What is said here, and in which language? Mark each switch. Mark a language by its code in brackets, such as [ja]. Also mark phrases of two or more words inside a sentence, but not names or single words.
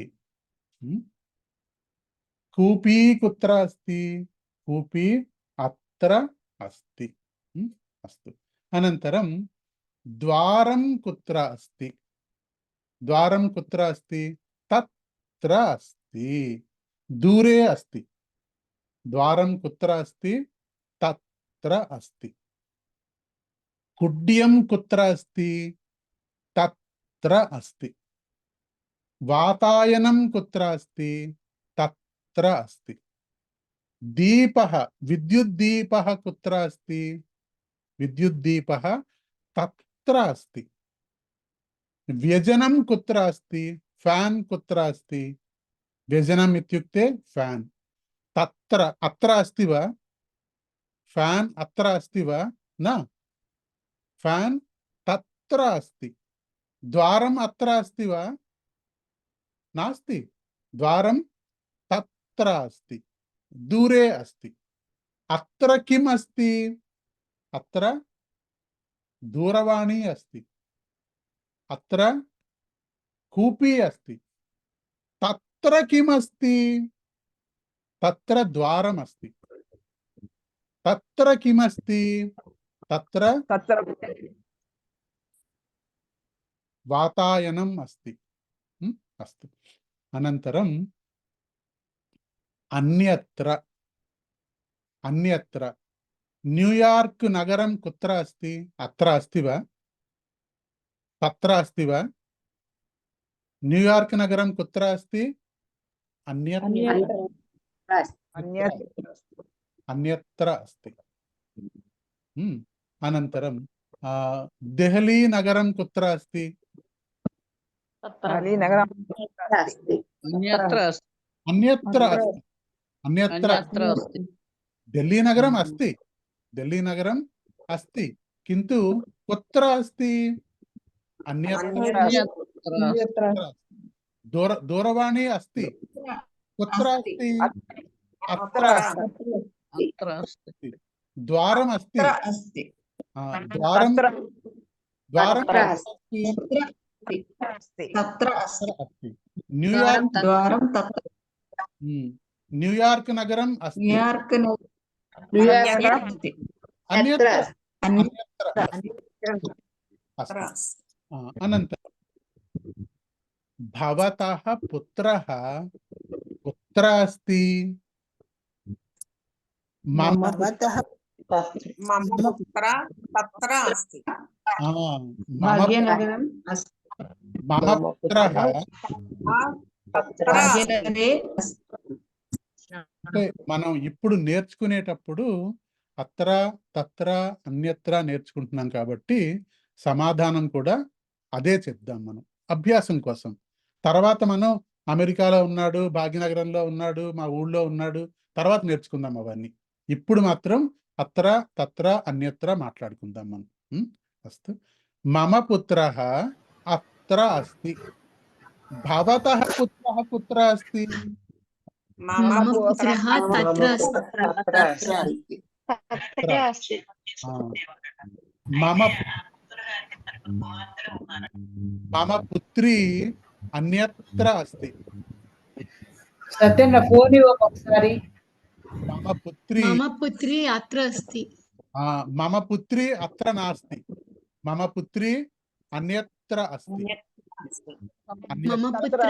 [sa] కూపీ కుత్ర అస్తి కూపీ అత్ర అస్తి అస్తు అనంతరం ద్వారం కుత్ర అస్తి ద్వారం కుత్ర అస్తి తత్ర అస్తి దూరే అస్తి ద్వారం కుత్ర అస్తి తత్ర అస్తి కుడ్యం కుత్ర అస్తి తత్ర అస్తి వాతాయనం కుత్ర అస్తి తత్ర అస్తి దీపః విద్యుద్దీపः కుత్ర అస్తి విద్యుద్దీపः తత్ర అస్తి వ్యజనం కుత్ర అస్తి ఫ్యాన్ కుత్ర అస్తి వ్యజనం ఇత్యుక్తే ఫ్యాన్ తత్ర అత్ర అస్తి వా ఫ్యాన్ అత్ర అస్తి వా నా ఫ్యాన్ తత్ర అస్తి ద్వారం అత్ర అస్తి వా నాస్తి ద్వారం తత్ర అస్తి దూరే అస్తి అత్ర కిం అస్తి అత్ర దూరవాణి అస్తి అత్ర కూపీ అస్తి తత్ర కిం అస్తి తత్ర ద్వారం అస్తి తత్ర కిం అస్తి తత్ర వాతాయనం అస్తి అస్తు అనంతరం అన్యత్ర అన్యత్ర న్యూయార్క్ నగరం కుత్ర అస్తి అత్ర అస్తి వా తత్ర అస్తి వా న్యూయార్క్ నగరం కుత్ర అస్తి అన్యత్ర అస్తి అనంతరం దెహలీ నగరం కుత్ర అస్తి అన్యత్ర అస్తి అన్యత్ర అస్తి ఢిల్లీ నగరం అస్తి ఢిల్లీ నగరం అస్తి కింటు కుత్ర అస్తి అన్యత్ర దూరవాణి అస్తి కుత్ర అస్తి అత్ర అస్తి ద్వారం అస్తి ద్వారం ద్వారం అస్తి న్యూయార్క్ ద్వారం న్యూయార్క్ నగరం అస్తి అన్యత్ర అనంతరం భవతః పుత్రః కుత్ర అస్తి మమ పుత్ర తత్ర అస్తి మమ పుత్రః [te] అంటే మనం ఇప్పుడు నేర్చుకునేటప్పుడు [sa] అత్ర తత్ర అన్యత్ర [te] నేర్చుకుంటున్నాం కాబట్టి సమాధానం కూడా అదే చెప్దాం మనం అభ్యాసం కోసం. తర్వాత మనం అమెరికాలో ఉన్నాడు, భాగ్యనగరంలో ఉన్నాడు, మా ఊళ్ళో ఉన్నాడు, తర్వాత నేర్చుకుందాం అవన్నీ. ఇప్పుడు మాత్రం [sa] అత్ర తత్ర అన్యత్ర [te] మాట్లాడుకుందాం మనం. [sa] అస్తు. మమ పుత్రః అత్ర అస్తి. భవతః పుత్రః కుత్ర అస్తి? మమ పుత్రః తత్ర అస్తి. మమ పుత్రి అన్యత్ర అస్తి. [te] సత్యన్న ఫోన్ ఒకసారి. [sa] మమ పుత్రి అత్ర అస్తి. మమ పుత్రి అత్ర నాస్తి. మమ పుత్రి అన్యత్ర అస్తి. మమ పుత్రః